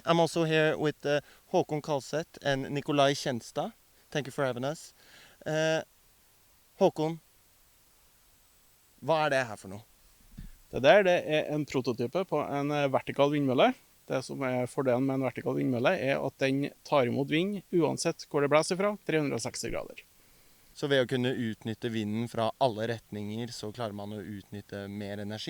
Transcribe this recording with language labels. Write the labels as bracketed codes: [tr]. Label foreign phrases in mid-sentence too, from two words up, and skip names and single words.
[en] I'm also here with Håkon Kalseth and Nikolai Kjenstad. Thank you for having us. [no] Håkon, hva er det her for noe? Det der det er en prototype på en vertikal vindmølle. Det som fordelen med en vertikal vindmølle at den tar imot vind uansett hvor det blåser fra, 360 grader. Så ved å kunne utnytte vinden fra alle retninger, så klarer man å utnytte mer energi?